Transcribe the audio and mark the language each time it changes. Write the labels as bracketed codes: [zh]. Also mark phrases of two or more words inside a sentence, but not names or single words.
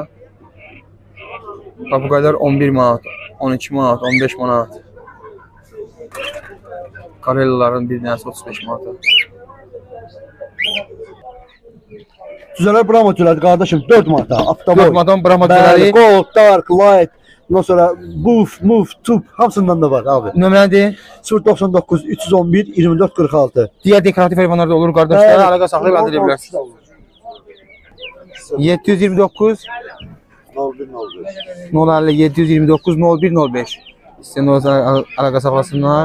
[az] Papuqaylar 11 manat, 12 manat, 15 manat. Karyoların bir dənəsi 35 manata. Düzələr Brahma tüyləri qardaşım 4 manata. 4 manat Brahma tüyləri. [en] Gold, dark, light. [az] Ondan sonra [en] buff, move, tube [az] hamısından da var abi. Nömrədir? 099 311 24 46. Digər dekorativ heyvanlar da olur qardaşlar. Əlaqə saxlayıb əldə edə bilərsiniz. 729 050 729 0105. İstəyən olsa əlaqə saxlasınlar.